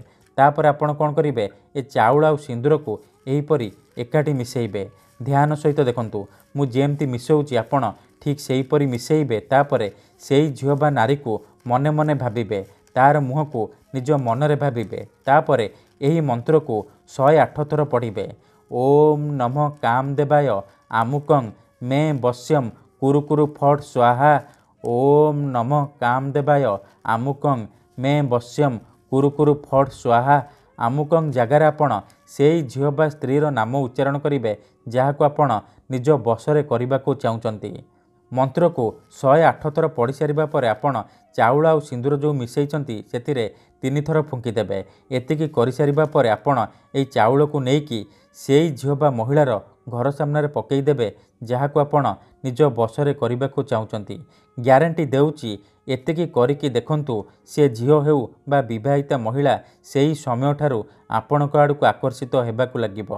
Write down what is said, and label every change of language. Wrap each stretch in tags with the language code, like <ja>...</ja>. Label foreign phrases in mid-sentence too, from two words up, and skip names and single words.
<or>ତାପରେ ଆପଣ କଣ କରିବେ, ଏ ଚାଉଳ ଆଉ ସିନ୍ଦୂର କୁ ଏହି ପରି ଏକାଠି ମିଶାଇବେ। ଧ୍ୟାନ ସହିତ ଦେଖନ୍ତୁ, ମୁଁ ଯେମିତି ମିଶାଉଛି ଆପଣ ଠିକ ସେହି ପରି ମିଶାଇବେ। ତାପରେ ସେହି ଝିଅ ବା ନାରୀ କୁ ମନେ ମନେ ଭାବିବେ, ତାର ମୁହଁ କୁ ନିଜ ମନରେ ଭାବିବେ। ତାପରେ ଏହି ମନ୍ତ୍ର କୁ 108 ଥର ପଢ଼ିବେ।</or> <sa>ओम नमः कामदेवाय आमुकं मे वश्यम कुरु कुरु फट स्वाहा। ओम नमः कामदेवाय आमुकं मे वश्यम कुरु कुरु फट स्वाहा।</sa> <or>ଅମୁକଂ ଜାଗାର ଆପଣ ସେହି ଝିଅ ବା ସ୍ତ୍ରୀର ନାମ ଉଚ୍ଚାରଣ କରିବେ, ଯାହାକୁ ଆପଣ ନିଜ ବଶରେ କରିବାକୁ ଚାହୁଁଛନ୍ତି। ମନ୍ତ୍ର କୁ 108 ଥର ପଢ଼ି ସାରିବା ପରେ ଆପଣ ଚାଉଳ ଆଉ ସିନ୍ଦୂର ଯେ ମିଶାଇଛନ୍ତି ସେଥିରେ 3 ଥର ଫୁଙ୍କି ଦେବେ। ଏତିକି କରି ସାରିବା ପରେ ଆପଣ ଏଇ ଚାଉଳ କୁ ନେଇକି ସେଇ ଝିଅ ବା ମହିଳାର ଘର ସାମନେ ପକାଇ ଦେବେ, ଯାହାକୁ ଆପଣ ନିଜ ବଶରେ କରିବାକୁ ଚାହୁଁଛନ୍ତି। ଗ୍ୟାରେଣ୍ଟି ଦେଉଛି ଏତିକି କରିକି ଦେଖନ୍ତୁ, ସେ ଝିଅ ହେଉ ବା ବିବାହିତା ମହିଳା ସେଇ ସମୟ ଠାରୁ ଆପଣଙ୍କ ଆଡ଼କୁ ଆକର୍ଷିତ ହେବାକୁ ଲାଗିବ।</or>